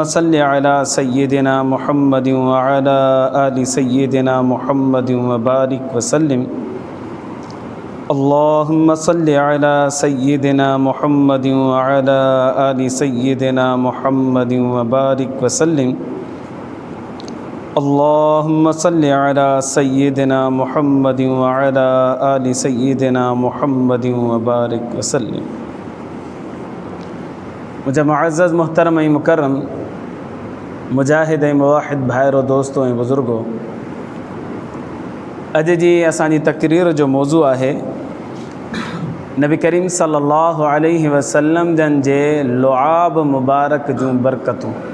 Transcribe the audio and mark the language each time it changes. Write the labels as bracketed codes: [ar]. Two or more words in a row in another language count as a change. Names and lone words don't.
[ar] صل على سيدنا محمد وعلى آل سيدنا محمد وبارك وسلم اللهم صل على سيدنا محمد وعلى آل سيدنا محمد وبارك وسلم अल्लाहुम्मा सल्लि अला सय्यिदिना मुहम्मदिन व अला आलि सय्यिदिना मुहम्मदिन व बारिक व सल्लिम اللهم صل على سيدنا محمد وعلى آل سيدنا محمد وبارك وسلم. [sd] मुझे मुअज़्ज़ज़ मुहतरम ऐं मुकर्रम मुजाहिद ऐं मुवाहिद भाइरो दोस्तों ऐं बुज़ुर्गो, अॼु जी असांजी तक़रीर जो मौज़ू आहे नबी करीम [ar] صلى الله عليه وسلم [sd] जन जे लुआब मुबारक जूं बरकतूं।